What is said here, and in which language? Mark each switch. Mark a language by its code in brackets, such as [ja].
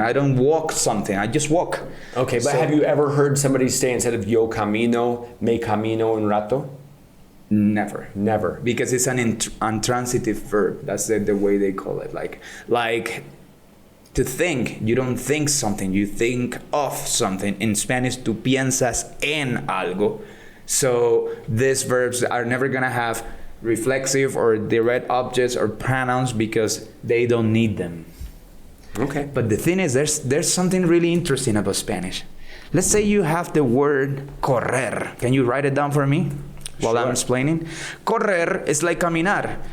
[en] I don't walk something. I just walk. Okay, but have you ever heard somebody say instead of [es] yo camino, me camino un rato? [en] Never. Never. Because it's an intransitive verb. That's the way they call it. Like to think. You don't think something. You think of something. In Spanish, [es] tú piensas en algo. [en] So these verbs are never going to have reflexive or direct objects or pronouns because they don't need them. Okay. But the thing is, there's something really interesting about Spanish. Let's say you have the word correr. Can you write it down for me while I'm explaining? Correr is like caminar.